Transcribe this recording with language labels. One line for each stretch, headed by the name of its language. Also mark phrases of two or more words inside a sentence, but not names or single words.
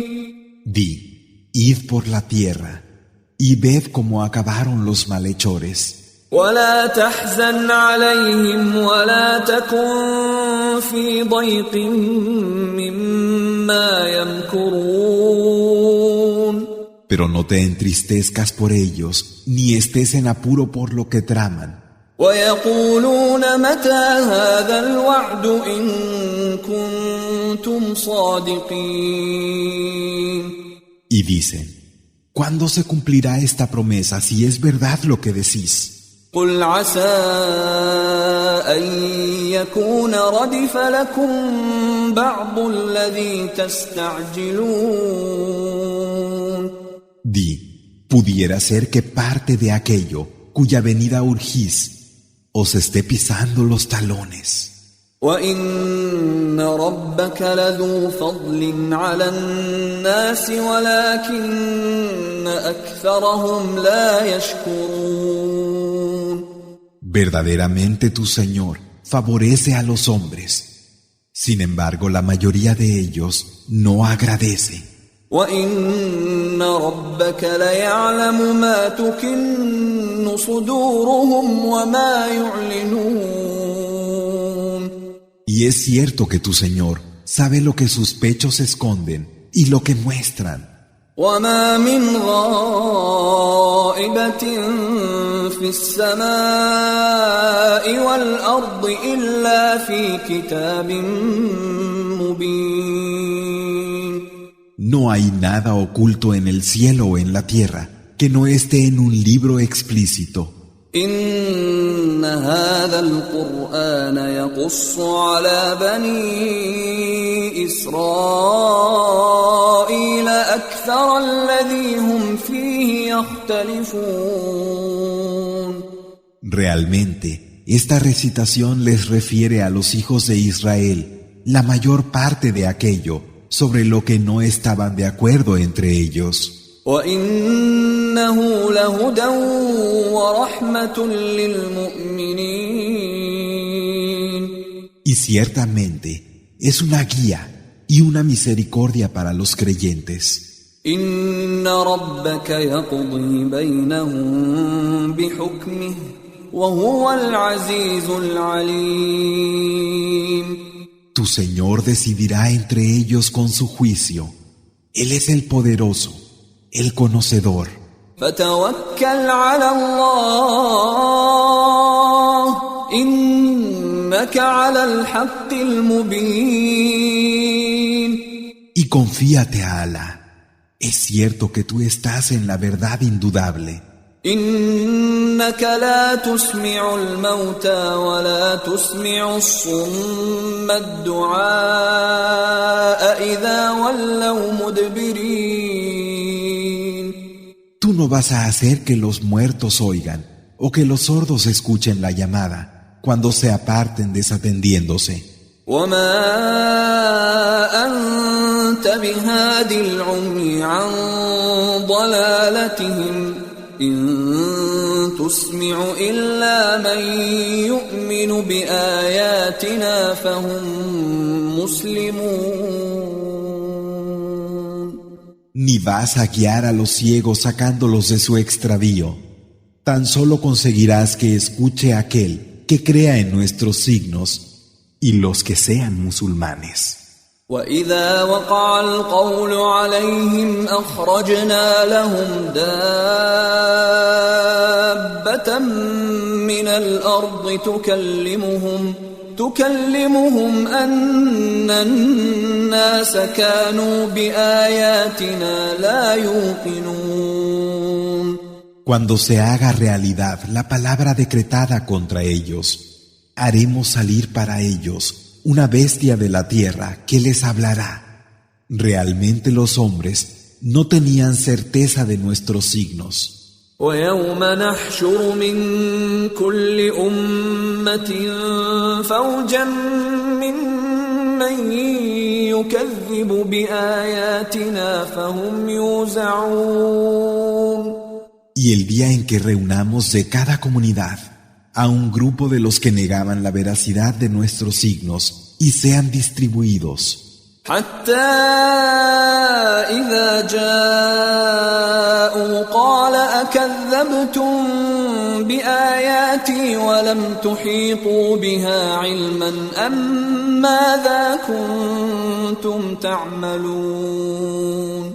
Spanish: Di, id por la tierra y ved cómo acabaron los malhechores.
Arabic: ولا تحزن عليهم ولا تكن في ضيق مما يمكرون.
Spanish: Pero no te entristezcas por ellos, ni estés en apuro por lo que traman.
Arabic: ويقولون متى هذا الوعد إن كنتم صادقين.
Spanish: Y dicen, ¿cuándo se cumplirá esta promesa si es verdad lo que decís?
Arabic: قل عسى أن يكون ردف لكم بعض الذي تستعجلون.
Spanish: Di, pudiera ser que parte de aquello cuya venida urgís os esté pisando los talones.
Arabic: وَإِنَّ رَبَّكَ لَذُو فَضْلٍ عَلَى النَّاسِ وَلَكِنَّ أَكْثَرَهُمْ لَا يَشْكُرُونَ.
Spanish: Verdaderamente tu Señor favorece a los hombres. Sin embargo, la mayoría de ellos no agradece.
Arabic: وَإِنَّ رَبَّكَ لَيَعْلَمُ مَا تُكِنُّ صُدُورُهُمْ وَمَا يُعْلِنُونَ.
Spanish: Y es cierto que tu Señor sabe lo que sus pechos esconden y lo que muestran.
Arabic: وَمَا مِنْ غَائِبَةٍ فِي السَّمَاءِ وَالْأَرْضِ إِلَّا فِي كِتَابٍ مبين.
Spanish: No hay nada oculto en el cielo o en la tierra que no esté en un libro explícito.
Arabic: إن هذا القرآن يقص على بني إسرائيل أكثر الذي هم فيه يختلفون.
Spanish: Realmente, esta recitación les refiere a los hijos de Israel la mayor parte de aquello sobre lo que no estaban de acuerdo entre ellos.
Arabic: وَإِنَّهُ لَهُدًى وَرَحْمَةٌ لِلْمُؤْمِنِينَ.
Spanish: Y ciertamente es una guía y una misericordia para los creyentes.
Arabic: إِنَّ رَبَّكَ يَقْضِي بَيْنَهُم بِحُكْمِهِ وَهُوَ الْعَزِيزُ الْعَلِيمُ.
Spanish: Tu Señor decidirá entre ellos con su juicio. Él es el poderoso, el conocedor.
Arabic: فَتَوَكَّلْ عَلَى اللَّهِ إِنَّكَ عَلَى الْحَقِّ الْمُبِينِ.
Spanish: Y confíate a Alá. Es cierto que tú estás en la verdad indudable.
Arabic: إِنَّكَ لَا تُسْمِعُ الْمَوْتَى وَلَا تُسْمِعُ الصُّمَّ الدُّعَاءَ إِذَا وَلَّوْا مُدْبِرِينَ.
Spanish: Tú no vas a hacer que los muertos oigan o que los sordos escuchen la llamada cuando se aparten desatendiéndose.
Arabic: وَمَا أَنْتَ بِهَادِ الْعُمْيِ عَنْ ضَلَالَتِهِمْ إِن تُسْمِعُ إِلَّا مَن يُؤْمِنُ بِآيَاتِنَا فَهُمْ مُسْلِمُونَ.
Spanish: Ni vas a guiar a los ciegos sacándolos de su extravío. Tan solo conseguirás que escuche aquel que crea en nuestros signos y los que sean musulmanes.
Arabic: وَإِذَا وَقَعَ الْقَوْلُ عَلَيْهِمْ أَخْرَجْنَا لَهُمْ دَابَّةً مِّنَ الْأَرْضِ تُكَلِّمُهُمْ أَنَّ النَّاسَ كَانُوا بِآيَاتِنَا لَا يُوقِنُونَ.
Spanish: Cuando se haga realidad la palabra decretada contra ellos, haremos salir para ellos una bestia de la tierra que les hablará. Realmente los hombres no tenían certeza de nuestros signos.
Arabic: وَيَوْمَ نَحْشُرُ مِنْ كُلِّ أُمَّةٍ فَوْجًا مِّمَّن يُكَذِّبُ بِآيَاتِنَا فَهُمْ يُوزَعُونَ.
Spanish: Y el día en que reunamos de cada comunidad a un grupo de los que negaban la veracidad de nuestros signos y sean distribuidos.
Arabic: حتى إذا جاءوا قال أكذبتم بآياتي ولم تحيطوا بها علما أم ماذا كنتم تعملون.